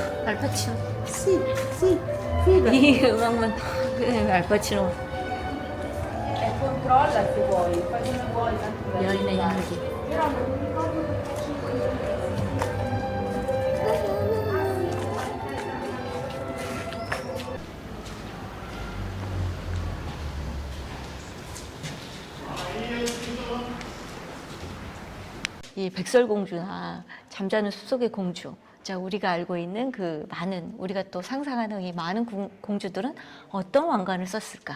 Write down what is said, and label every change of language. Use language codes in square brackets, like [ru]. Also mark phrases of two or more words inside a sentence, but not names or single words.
[ko] 알파치노. [it] Sì, sì, fidati. [ko] 이 음악만 알파치노. [it] Controlla se vuoi, fai come vuoi, tanto [ko] 여인의 이야기. [it] però non mi ricordo [ko] 이 백설공주나 잠자는 숲속의 공주, 자 우리가 알고 있는 그 많은, 우리가 또 상상하는 이 많은 공주들은 어떤 왕관을 썼을까?